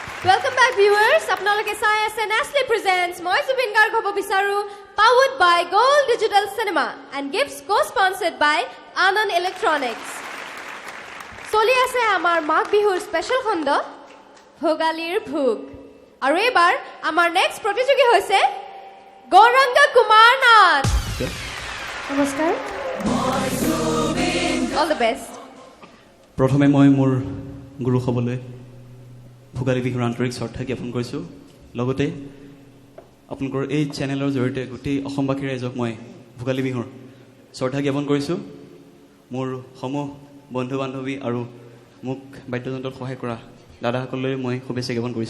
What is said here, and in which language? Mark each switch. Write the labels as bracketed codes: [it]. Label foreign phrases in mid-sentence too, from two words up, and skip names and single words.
[en] welcome back viewers. [as] আপোনালোকে চাই আছে [en] Nestle presents [as] মই জুবিন গাৰ্গ হ'ব বিচাৰো [en] powered by Gold Digital Cinema and gifts co-sponsored by Anand Electronics. [as] চলি আছে আমাৰ মাঘ বিহুৰ স্পেশাল খণ্ড ভোগালীৰ ভোগ আৰু এবাৰ আমাৰ নেক্সট প্ৰতিযোগী হৈছে গৌৰাঙ্গ কুমাৰ নাথ। নমস্কাৰ। [en] All the best. [as] প্ৰথমে মই মোৰ গুৰু হ'বলৈ ভোগালী বিহুৰ আন্তৰিক শ্ৰদ্ধা জ্ঞাপন কৰিছোঁ। লগতে আপোনালোকৰ এই চেনেলৰ জৰিয়তে গোটেই অসমবাসী ৰাইজক মই ভোগালী বিহুৰ শ্ৰদ্ধা জ্ঞাপন কৰিছোঁ। মোৰ সমূহ বন্ধু বান্ধৱী আৰু মোক বাদ্যযন্ত্ৰত সহায় কৰা দাদাসকললৈ মই শুভেচ্ছা জ্ঞাপন কৰিছোঁ।